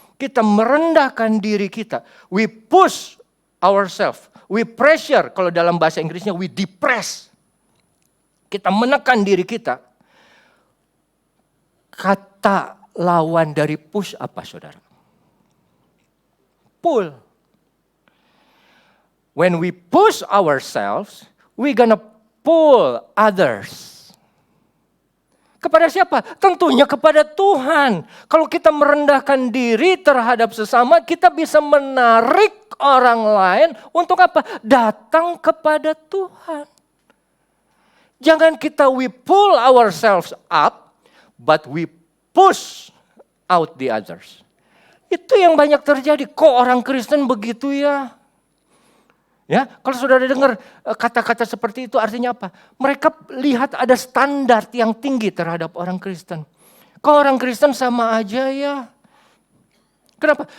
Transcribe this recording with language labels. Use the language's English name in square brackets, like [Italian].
[Indonesian] Kita merendahkan diri kita, [English] we push ourselves. We pressure, [Indonesian] kalau dalam bahasa Inggrisnya [English] we depress. [Indonesian] Kita menekan diri kita. Kata lawan dari push apa saudara? [English] Pull. When we push ourselves, we gonna pull others. [Indonesian] Kepada siapa? Tentunya kepada Tuhan. Kalau kita merendahkan diri terhadap sesama, kita bisa menarik orang lain untuk apa? Datang kepada Tuhan. Jangan kita [English] we pull ourselves up, but we push out the others. [Indonesian] Itu yang banyak terjadi. Kok orang Kristen begitu ya? Ya, kalau saudara dengar kata-kata seperti itu artinya apa? Mereka lihat ada standar yang tinggi terhadap orang Kristen. Kok orang Kristen sama aja ya? Kenapa?